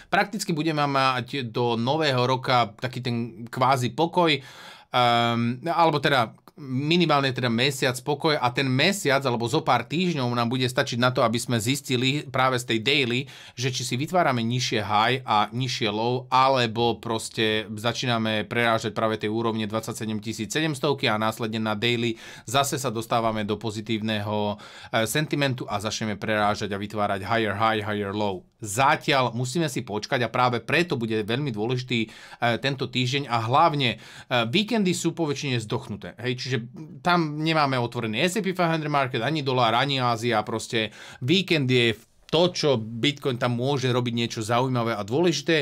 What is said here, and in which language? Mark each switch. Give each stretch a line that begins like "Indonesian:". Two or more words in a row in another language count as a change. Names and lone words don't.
Slovak: Prakticky budeme mať do nového roka taký ten kvázi pokoj, alebo teda minimálne teda mesiac pokoj a ten mesiac alebo zo pár týždňov nám bude stačiť na to, aby sme zistili práve z tej daily, že či si vytvárame nižšie high a nižšie low, alebo proste začíname prerážať práve tej úrovne 27 700 a následne na daily zase sa dostávame do pozitívneho sentimentu a začneme prerážať a vytvárať
English: higher high, higher low.
Slovak: Zatiaľ musíme si počkať a práve preto bude veľmi dôležitý tento týždeň a hlavne víkendy sú poväčšine zdochnuté. Hej, čiže tam nemáme otvorený S&P 500 market, ani dolár, ani Ázia, proste víkend je to, čo Bitcoin tam môže robiť niečo zaujímavé a dôležité.